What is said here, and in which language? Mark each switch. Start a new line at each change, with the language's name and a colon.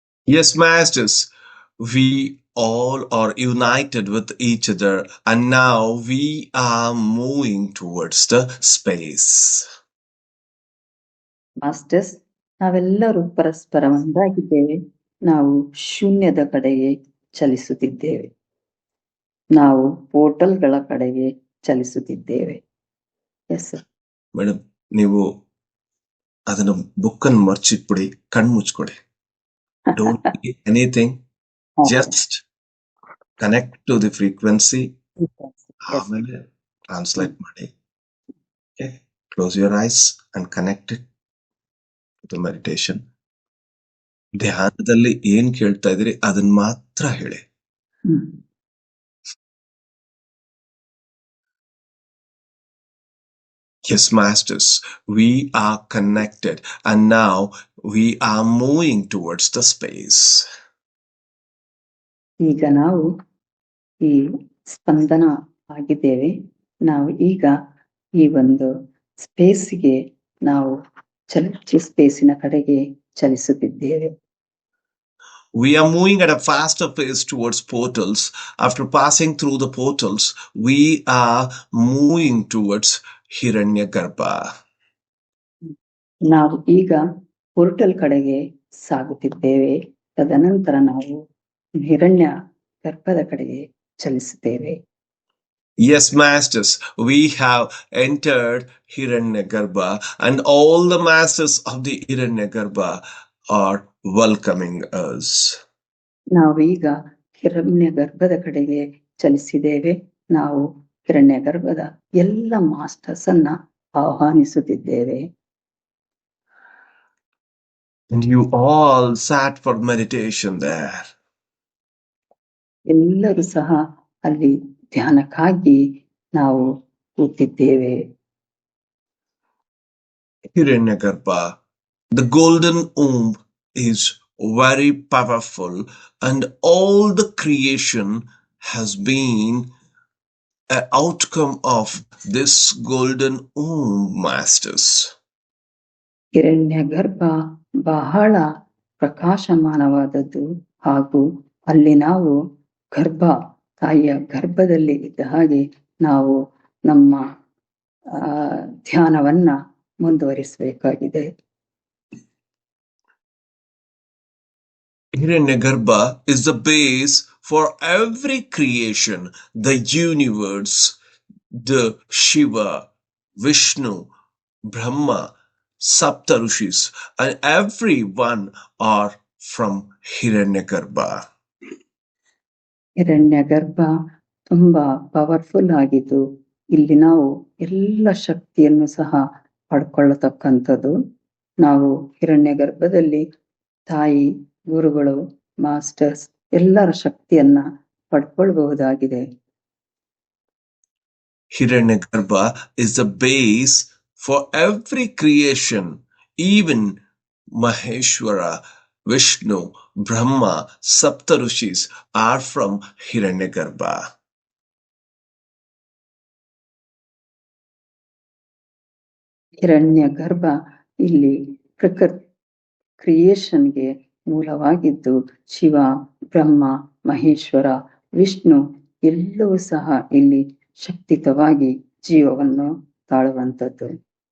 English: Yes, masters, we all are united with each other, and now we are moving towards the space.
Kannada: Masters, ನಾವೆಲ್ಲರೂ ಪರಸ್ಪರ ಒಂದಾಗಿದ್ದೇವೆ. ನಾವು ಶೂನ್ಯದ ಕಡೆಗೆ ಚಲಿಸುತ್ತಿದ್ದೇವೆ. ನಾವು ಪೋರ್ಟಲ್ಗಳ ಕಡೆಗೆ ಚಲಿಸುತ್ತಿದ್ದೇವೆ.
English: Yes sir.
Kannada: ಮೇಡಮ್, ನೀವು ಅದನ್ನ ಬುಕ್ ಅನ್ನು ಮರ್ಚಿಟ್ಬಿಡಿ, ಕಣ್ಣು ಮುಚ್ಕೊಡಿ.
English: Don't do anything. Just connect to the frequency.
Kannada: ಆಮೇಲೆ ಟ್ರಾನ್ಸ್ಲೇಟ್ ಮಾಡಿ.
English: Close your eyes and connect it to the meditation.
Kannada: ಧ್ಯಾನದಲ್ಲಿ ಏನ್ ಕೇಳ್ತಾ ಇದ್ರಿ ಅದನ್ನ ಮಾತ್ರ ಹೇಳಿ.
English: Yes, masters, we are connected and now we are moving towards the space.
Kannada: ಈಗ ನಾವು ಈ ಸ್ಪಂದನ ಆಗಿದ್ದೇವೆ. ನಾವು ಈಗ ಈ ಒಂದು ಸ್ಪೇಸ್ಗೆ ನಾವು ಸ್ಪೇಸಿನ ಕಡೆಗೆ ಚಲಿಸುತ್ತಿದ್ದೇವೆ.
English: We are moving at a faster pace towards portals. After passing through the portals, we are moving towards Hiranyagarbha.
Kannada: ನಾವು ಈಗ ಪೋರ್ಟಲ್ ಕಡೆಗೆ ಸಾಗುತ್ತಿದ್ದೇವೆ. ತದನಂತರ ನಾವು ಹಿರಣ್ಯ ಗರ್ಭದ ಕಡೆಗೆ ಚಲಿಸುತ್ತೇವೆ.
English: Yes, masters, we have entered Hiranyagarbha and all the masters of the Hiranyagarbha are welcoming us.
Kannada: ನಾವೀಗ ಹಿರಣ್ಯ ಗರ್ಭದ ಕಡೆಗೆ ಚಲಿಸಿದ್ದೇವೆ. ನಾವು ಹಿರಣ್ಯ ಗರ್ಭದ ಎಲ್ಲ ಮಾಸ್ಟರ್ಸ್ ಅನ್ನ ಆಹ್ವಾನಿಸುತ್ತಿದ್ದೇವೆ.
English: And you all sat for meditation there.
Kannada: ಎಲ್ಲರೂ ಸಹ ಅಲ್ಲಿ ಧ್ಯಾನಕ್ಕಾಗಿ ನಾವು ಕೂತಿದ್ದೇವೆ.
English: Hiranyagarbha, the golden womb, is very powerful and all the creation has been an outcome of this golden womb, masters.
Kannada: ಹಿರಣ್ಯ ಗರ್ಭ ಬಹಳ ಪ್ರಕಾಶಮಾನವಾದದ್ದು ಹಾಗೂ ಅಲ್ಲಿ ನಾವು ತಾಯಿಯ ಗರ್ಭದಲ್ಲಿ ಇದ್ದ ಹಾಗೆ ನಾವು ನಮ್ಮ ಧ್ಯಾನವನ್ನ ಮುಂದುವರಿಸಬೇಕಾಗಿದೆ.
English: Hiranyagarbha is the base for every creation, the universe, the Shiva, Vishnu, Brahma, Saptarishis, and everyone are from Hiranyagarbha.
Kannada: ಹಿರಣ್ಯ ಗರ್ಭ ತುಂಬಾ ಪವರ್ಫುಲ್ ಆಗಿದ್ದು ಇಲ್ಲಿ ನಾವು ಎಲ್ಲ ಶಕ್ತಿಯನ್ನು ಸಹ ಪಡ್ಕೊಳ್ಳತಕ್ಕಂಥದ್ದು. ನಾವು ಹಿರಣ್ಯ ಗರ್ಭದಲ್ಲಿ ತಾಯಿ, ಗುರುಗಳು, ಮಾಸ್ಟರ್ಸ್ ಎಲ್ಲರ ಶಕ್ತಿಯನ್ನ ಪಡ್ಕೊಳ್ಬಹುದಾಗಿದೆ.
English: Hiranyagarbha is the base for every creation, even Maheshwara, Vishnu, Brahma, Saptarishis are from Hiranyagarbha.
Kannada: ಹಿರಣ್ಯ ಗರ್ಭ ಇಲ್ಲಿ ಕ್ರಿಯೇಷನ್ಗೆ ಮೂಲವಾಗಿದ್ದು ಶಿವ, ಬ್ರಹ್ಮ, ಮಹೇಶ್ವರ, ವಿಷ್ಣು ಎಲ್ಲವೂ ಸಹ ಇಲ್ಲಿ ಶಕ್ತಿತವಾಗಿ ಜೀವವನ್ನು ತಾಳುವಂಥದ್ದು.